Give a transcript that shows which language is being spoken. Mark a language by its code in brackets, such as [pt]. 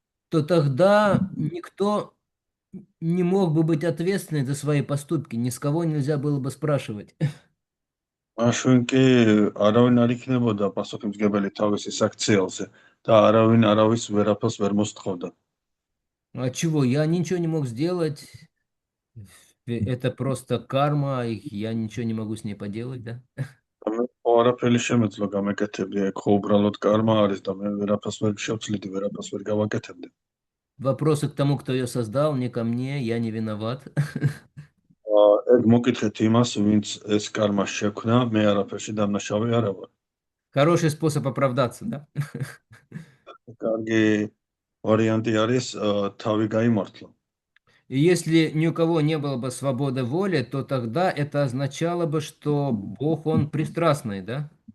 [ru] то тогда никто не мог бы быть ответственным за свои поступки, ни с кого нельзя было бы спрашивать. [ka] მაშინ კი არავინ არ იქნებოდა პასუხისმგებელი თავისი საქციელზე და არავინ არავის ვერაფერს ვერ მოსთხოვდა. [ru] А чего? Я ничего не мог сделать. Это просто карма, и я ничего не могу с ней поделать, да? [ka] მე არაფერი შემეძლო გამეკეთებდი, ეგ ხო უბრალოდ კარმა არის და მე ვერაფერს ვერ შევცვლიდი, ვერაფერს ვერ გავაკეთებდი. [ru] Вопросы к тому, кто ее создал, не ко мне, я не виноват. [ka] ეგ მოკითხეთ იმას, ვინც ეს კარმა შექმნა, მე არაფერში დამნაშავე არა ვარ. [ru] Хороший способ оправдаться, да? [ka] კარგი ვარიანტი არის თავი გაიმართლა. [ru] И если ни у кого не было бы свободы воли, то тогда это означало бы, что Бог, Он пристрастный, да?